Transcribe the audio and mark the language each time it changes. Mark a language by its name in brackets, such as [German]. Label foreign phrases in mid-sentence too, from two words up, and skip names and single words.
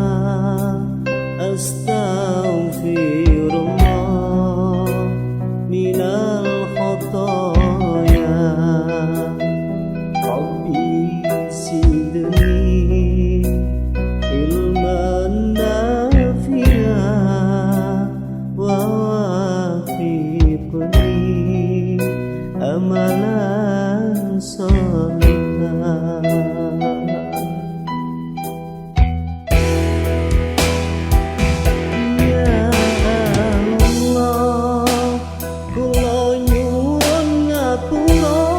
[Arabic] أَسْتَغْفِرُ اللهَ مِنَ الخَطَايَا. رَبِّ زِدْنِي عِلْمًا نَافِعًا وَوَفِّقْنِي عَمَلًا صَالِحًا. يَا الله, [Javanese] kula nyuwun ngapura